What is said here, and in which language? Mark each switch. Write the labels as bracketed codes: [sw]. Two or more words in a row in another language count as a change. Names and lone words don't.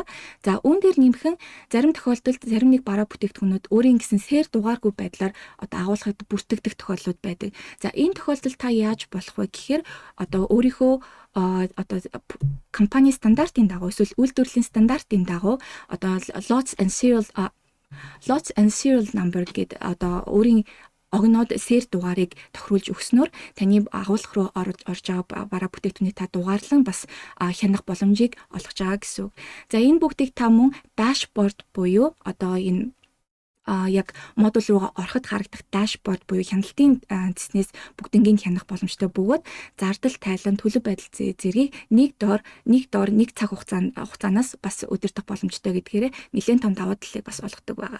[mn] За үүн дээр нэмхэн зарим тохиолдолд зарим нэг бараа бүтээгдэхүүнүүд өөрийн гэсэн сэр дугааргүй байдлаар одоо агуулгад бүртгэгдэх тохиолдлууд байдаг. За энэ тохиолдолд та яаж болох вэ гэхээр одоо өөрийнхөө одоо компани стандартын дагуу эсвэл үйлдвэрлэлийн стандартын дагуу одоо [en] lots and serial number [mn] гэдэг одоо өөрийн огнод сэр дугаарыг тохируулж өгснөөр таны агуулга руу орж байгаа бараа бүтээгдэхүүний та дугаарлан бас хянах боломжийг олгож байгаа гэсэн үг. За энэ бүгдийг та мөн дашборд буюу одоо энэ яг модуль руугаа ороход харагдах дашборд буюу хяналтын цэснээс бүгднийг хянах боломжтой бөгөөд зардал тайлан төлөв байдал зэргийг нэг доор нэг цаг хугацаанаас бас удирдах боломжтой гэдгээр нэлээд том давуу талыг бас олгодог байгаа.